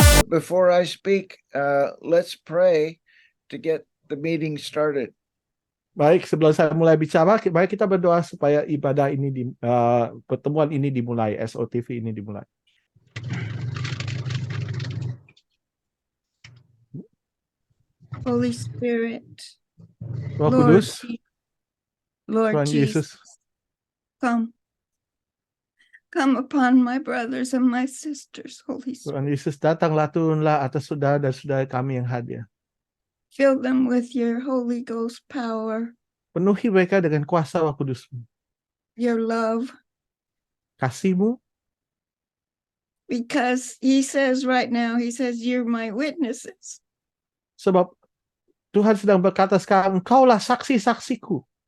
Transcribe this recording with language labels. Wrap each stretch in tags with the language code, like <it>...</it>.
<en>before I speak, let's pray to get the meeting started.</en> <id>Baik, sebelum saya mulai bicara, mari kita berdoa supaya ibadah ini pertemuan ini dimulai, SOTV ini dimulai.</id> <en>Holy Spirit,</en> <id>Roh</id> <en>Lord,</en> <id>Kudus,</id> <en>Lord</en> <id>Tuhan</id> <en>Jesus,</en> <id>Yesus,</id> <en>come upon my brothers and my sisters, Holy Spirit.</en> <id>Tuhan Yesus datanglah, turunlah atas saudara dan saudara kami yang hadir.</id> <en>Fill them with your Holy Ghost power,</en> <id>Penuhi mereka dengan kuasa Roh Kudus-Mu,</id> <en>your love,</en> <id>kasih-Mu,</id> <en>because he says right now, he says, you're my witnesses.</en> <id>sebab Tuhan sedang berkata sekarang, engkaulah saksi-saksiku.</id>